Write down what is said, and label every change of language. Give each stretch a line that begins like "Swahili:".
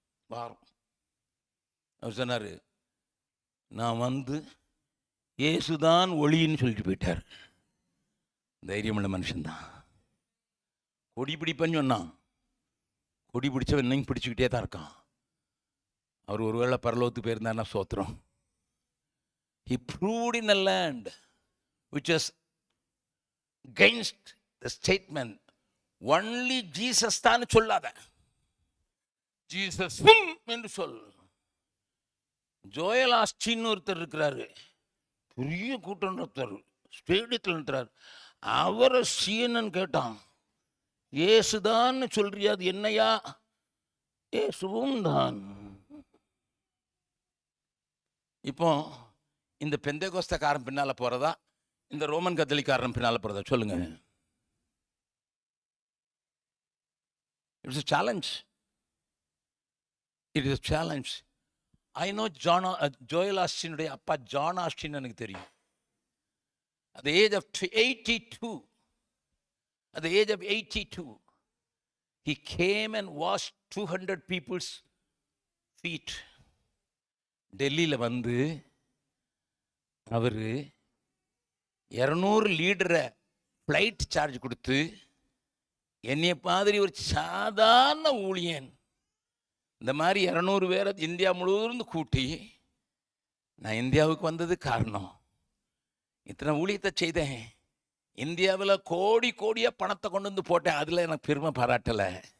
Tamil: வாரம் அவர் சொன்னார், நான் வந்து இயேசுதான் ஒளின்னு சொல்லிட்டு போயிட்டார். தைரியமுள்ள மனுஷன்தான். கொடி பிடிப்பேன்னு சொன்னான், கொடி பிடிச்சவன் இன்னும் பிடிச்சிக்கிட்டே தான் இருக்கான். அவர் ஒருவேளை பரலோகத்துக்கு போயிருந்தாருன்னா சோத்திரம்.
English: He proved in a land which was against the statement, only Jesus
Tamil: தான் சொல்லாத, ஜீசஸ் என்று சொல். ஜோயல் ஆஸ்டின் ஒருத்தர் இருக்கிறாரு, பெரிய கூட்டம் நடத்துறாரு, ஸ்டேடியத்தில் நடத்துறாரு. அவரை CNN கேட்டான், இயேசுதான் சொல்றியா? அது என்னையா? இயேசுவும் தான். இப்போ இந்த பெந்தேகோஸ்தக்காரன் பின்னால போறதா, இந்த ரோமன் கத்தோலிக்காரன் பின்னால போறதா? சொல்லுங்க.
English: It's a challenge. It is a challenge. I know
Tamil: Joel ஆஸ்டினுடைய அப்பா ஜான் ஆஸ்டின் எனக்கு தெரியும்.
English: At the age of 82, at the age of 82, he came and washed 200 people's feet.
Tamil: டெல்லியில் வந்து அவர் 200 லீடரை ஃப்ளைட் சார்ஜ் கொடுத்து, என்னைய மாதிரி ஒரு சாதாரண ஊழியன் இந்த மாதிரி 200 பேரை இந்தியா முழுவதும் கூட்டி, நான் இந்தியாவுக்கு வந்தது காரணம், இத்தனை ஊழியத்தை செய்தேன், இந்தியாவில் கோடி கோடியாக பணத்தை கொண்டு வந்து போட்டேன், அதில் எனக்கு பெருமை பாராட்டலை.